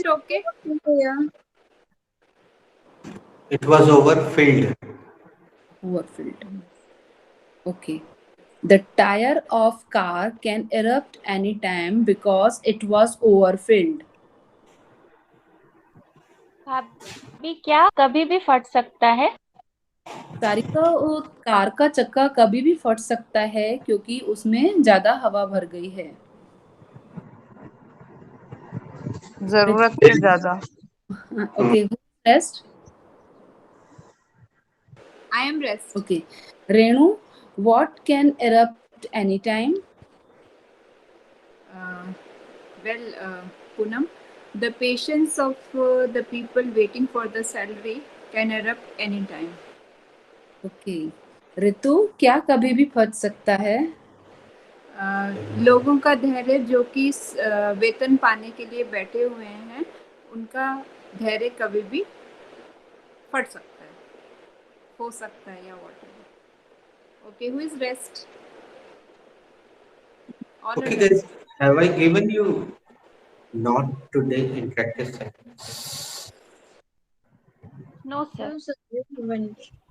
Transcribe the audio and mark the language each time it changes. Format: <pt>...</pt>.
<en>it okay? air. It was overfilled. Overfilled. Okay. The tire of car can erupt anytime because it was overfilled.</en> <hi>भाभी, क्या कभी भी फट सकता है? सारिका, वो कार का चक्का कभी भी फट सकता है क्योंकि उसमें ज्यादा हवा भर गई है। जरूरत से ज्यादा।</hi> <en>Okay, who rest? I am rest. Okay. Renu, what can erupt anytime? Poonam, the patience of the people waiting for the salary can erupt anytime. Okay.</en> <hi>ऋतु, क्या कभी भी फट सकता है? लोगों का धैर्य जो कि वेतन पाने के लिए बैठे हुए हैं, उनका धैर्य कभी भी फट सकता है, हो सकता है या whatever.</hi> <en>Okay, who is rest? All Okay, are guys, rest. have I given you not today in practice sentence? No, sir. No, sir, you haven't.</en>